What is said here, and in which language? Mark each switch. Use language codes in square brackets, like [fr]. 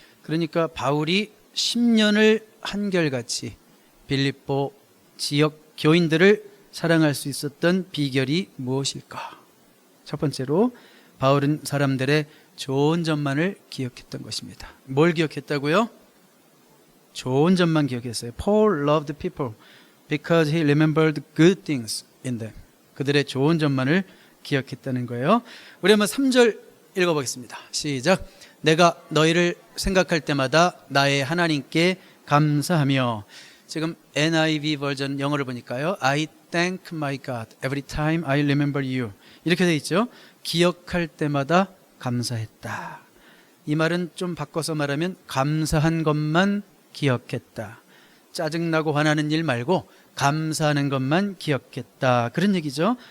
[ko] 그러니까 바울이 10년을 한결같이 빌립보 지역 교인들을 사랑할 수 있었던 비결이 무엇일까? 첫 번째로 바울은 사람들의 좋은 점만을 기억했던 것입니다. 뭘 기억했다고요? 좋은 점만 기억했어요. [en] Paul loved people because he remembered good things in them. [ko] 그들의 좋은 점만을 기억했다는 거예요. 우리 한번 3절 읽어보겠습니다. 시작. 내가 너희를 생각할 때마다 나의 하나님께 감사하며. 지금 NIV 버전 영어를 보니까요, [en] I thank my God every time I remember you, [ko] 이렇게 되어 있죠. 기억할 때마다 감사했다. 이 말은 좀 바꿔서 말하면 감사한 것만 기억했다. 짜증나고 화나는 일 말고 감사하는 것만 기억했다, 그런 얘기죠.